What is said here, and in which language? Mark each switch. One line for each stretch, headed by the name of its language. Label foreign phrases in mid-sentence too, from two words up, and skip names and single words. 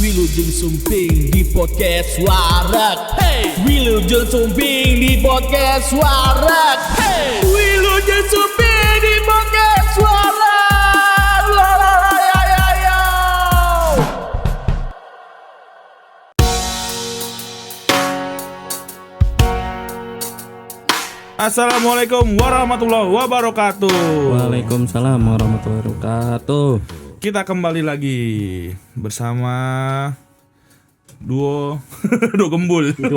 Sundanese: Wilujeng Sumping di podcast Warak. Hey, Wilujeng Sumping di podcast Warak. Hey, Wilujeng Sumping di podcast Warak. La la la ya ya ya.
Arabic: السلام عليكم ورحمة الله وبركاته. وعليكم السلام ورحمة الله وبركاته.
Indonesian: Kita kembali lagi bersama duo gembul.